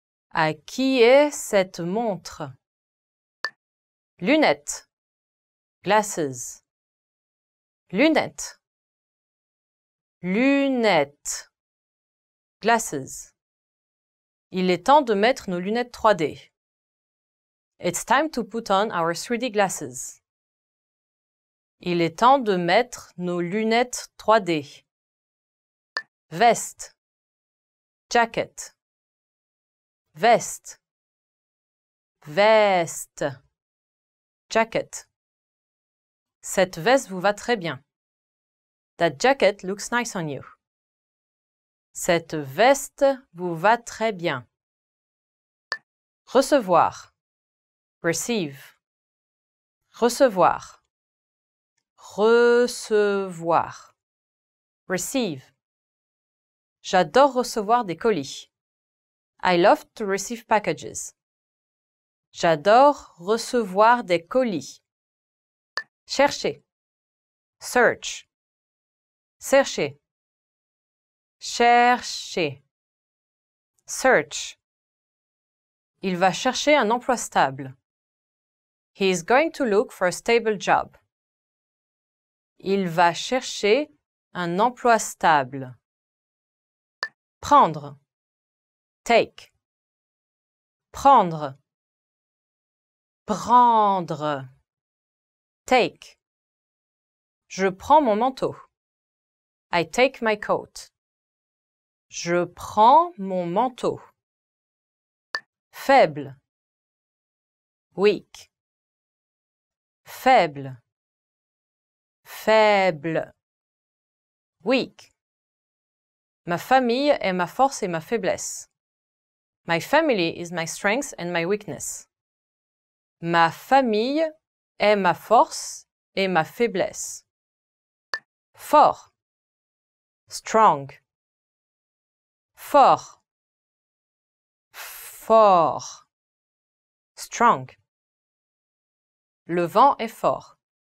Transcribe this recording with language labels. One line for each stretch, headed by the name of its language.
French: À qui est cette montre? Lunettes. Glasses. Lunettes. Lunettes. Glasses. Il est temps de mettre nos lunettes 3D.
English: It's time to put on our 3D glasses.
French: Il est temps de mettre nos lunettes 3D. Veste. Jacket. Veste. Veste. Jacket. Cette veste vous va très bien.
English: That jacket looks nice on you.
French: Cette veste vous va très bien. Recevoir. Receive. Recevoir. Recevoir. Receive. J'adore recevoir des colis.
English: I love to receive packages.
French: J'adore recevoir des colis. Chercher. Search. Chercher. Chercher. Search. Il va chercher un emploi stable.
English: He is going to look for a stable job.
French: Il va chercher un emploi stable. Prendre. Take. Prendre. Prendre. Take. Je prends mon manteau.
English: I take my coat.
French: Je prends mon manteau. Faible. Weak. Faible. Faible. Weak. Ma famille est ma force et ma faiblesse.
English: My family is my strength and my weakness.
French: Ma famille est ma force et ma faiblesse. Fort. Strong. Fort. Fort. Strong. Le vent est fort.